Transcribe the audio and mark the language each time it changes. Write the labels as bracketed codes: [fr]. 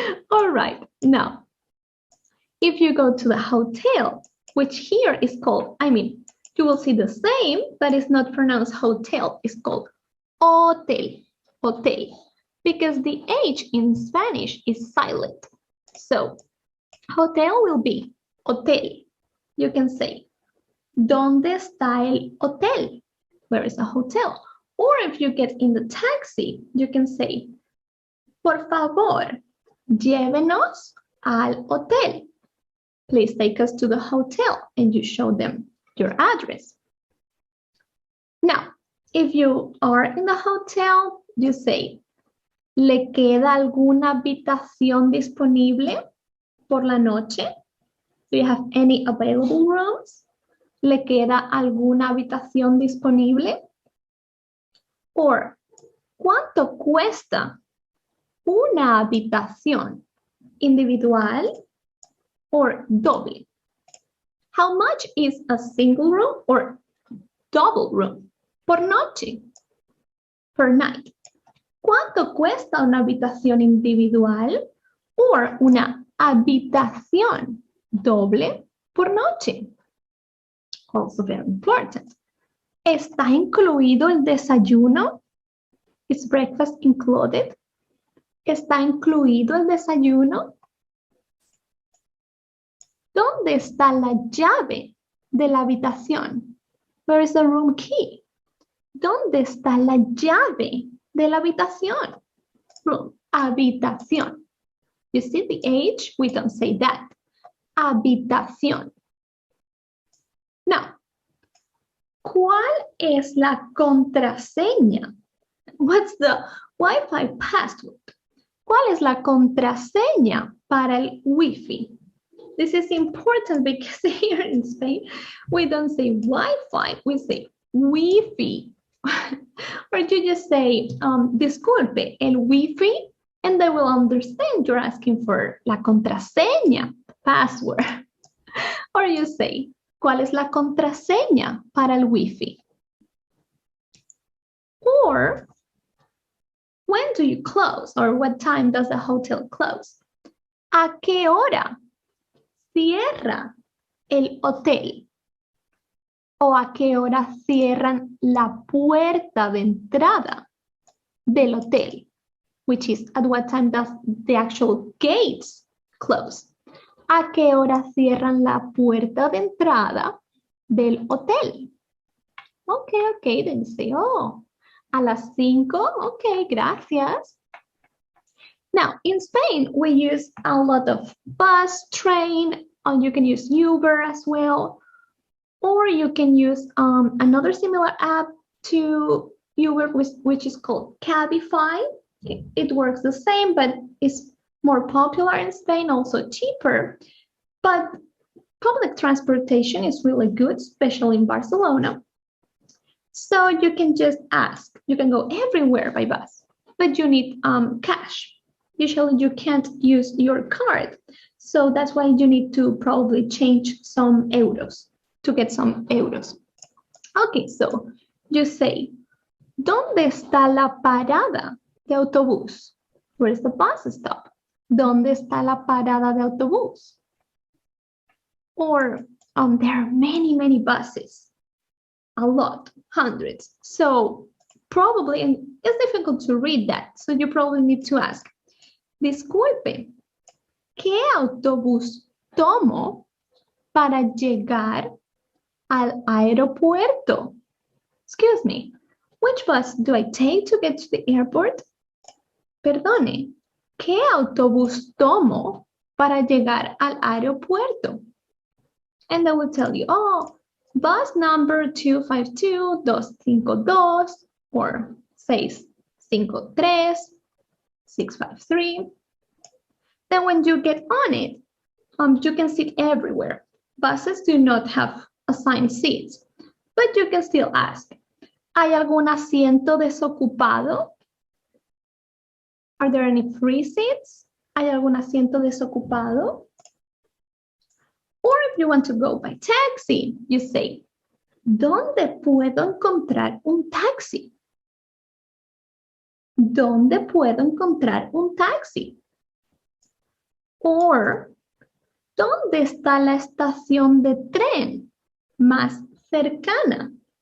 [en] All right, now, if you go to the hotel, which here is called, you will see the same, but it's not pronounced hotel. It's called hotel, hotel, because the H in Spanish is silent. So, hotel will be hotel. You can say, [es] ¿dónde está el hotel? [en] Where is a hotel? Or if you get in the taxi, you can say, [es] por favor, llévenos al hotel. [en] Please take us to the hotel, and you show them your address. Now, if you are in the hotel, you say, [es] ¿le queda alguna habitación disponible por la noche? [en] Do you have any available rooms? [es] ¿Le queda alguna habitación disponible? Or, ¿cuánto cuesta una habitación individual or doble? [en] How much is a single room or double room? [es] Por noche, [en] per night. [es] ¿Cuánto cuesta una habitación individual or una habitación doble por noche? [en] Also very important. [es] ¿Está incluido el desayuno? [en] Is breakfast included? [es] ¿Está incluido el desayuno? ¿Dónde está la llave de la habitación? [en] Where is the room key? [es] ¿Dónde está la llave de la habitación? [en] Room, habitación. You see the H? We don't say that. [es] Habitación. Now, ¿cuál es la contraseña? [en] What's the Wi-Fi password? [es] ¿Cuál es la contraseña para el Wi-Fi? [en] This is important because here in Spain, we don't say Wi-Fi, we say Wi-Fi. Or you just say, [es] disculpe, el Wi-Fi, [en] and they will understand you're asking for [es] la contraseña, [en] password. Or you say, [es] ¿cuál es la contraseña para el Wi-Fi? [en] Or, when do you close? Or what time does the hotel close? [es] ¿A qué hora cierra el hotel? ¿O a qué hora cierran la puerta de entrada del hotel? [en] Which is, at what time does the actual gates close? [es] ¿A qué hora cierran la puerta de entrada del hotel? [en] Okay, then you say, oh, [es] a las 5, okay, gracias. [en] Now, in Spain, we use a lot of bus, train, and you can use Uber as well. Or you can use another similar app to Uber, which is called Cabify. It works the same, but it's more popular in Spain, also cheaper. But public transportation is really good, especially in Barcelona. So you can just ask. You can go everywhere by bus, but you need cash. Usually you can't use your card. So that's why you need to probably change some euros to get some euros. Okay, so you say, [es] ¿dónde está la parada de autobús? [en] Where's the bus stop? [es] ¿Dónde está la parada de autobús? [en] Or there are many, many buses. A lot, hundreds. So probably, and it's difficult to read that, so you probably need to ask, [es] disculpe, ¿qué autobús tomo para llegar al aeropuerto? [en] Excuse me, which bus do I take to get to the airport? [es] Perdone, ¿qué autobús tomo para llegar al aeropuerto? [en] And they will tell you, oh, bus number 252-252 or 653, 653. Then when you get on it, you can sit everywhere. Buses do not have assigned seats, but you can still ask, [es] ¿hay algún asiento desocupado? [en] Are there any free seats? [es] ¿Hay algún asiento desocupado? [en] Or if you want to go by taxi, you say, [es] ¿dónde puedo encontrar un taxi? ¿Dónde puedo encontrar un taxi? Or, ¿dónde está la estación de tren más cercana?